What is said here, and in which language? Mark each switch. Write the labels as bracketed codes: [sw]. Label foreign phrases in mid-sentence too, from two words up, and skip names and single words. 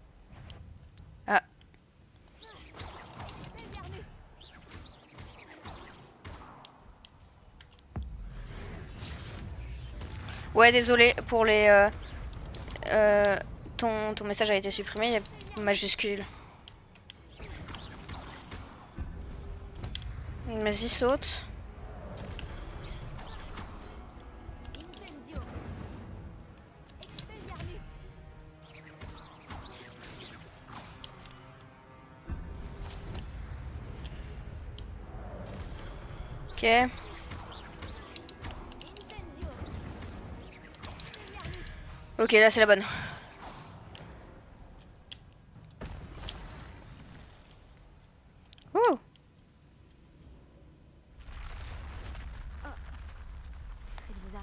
[fr] Ah, Expelliarmus. Ouais, désolé pour les... ton message a été supprimé, il y a majuscule. Vas-y, saute. Incendio. Expelliarmus. Ok. Incendio. Ok, là c'est la bonne. Ouh. C'est très bizarre.